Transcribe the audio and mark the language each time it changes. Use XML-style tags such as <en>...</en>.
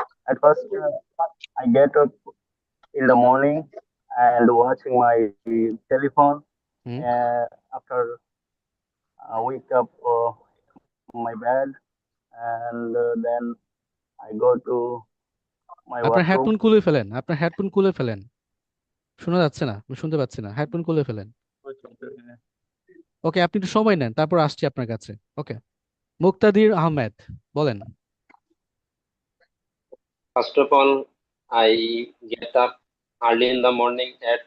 <en>At first, I get up in the morning and watching my telephone. Hmm. After I wake up my bed, and then I go to my</en> <bn>আপনার</bn> <en>washroom.</en> <bn>Headphone খুলে ফেলেন, আপনার headphone খুলে ফেলেন, শোনা যাচ্ছে না, আমি শুনতে পাচ্ছি না, হেডফোন খুলে ফেলেন। ওকে, আপনি একটু সময় নেন, তারপর আসছি আপনার কাছে। ওকে, মুক্তাদির আহমেদ, বলেন।</bn> <en>First of all, I get up early in the morning at</en>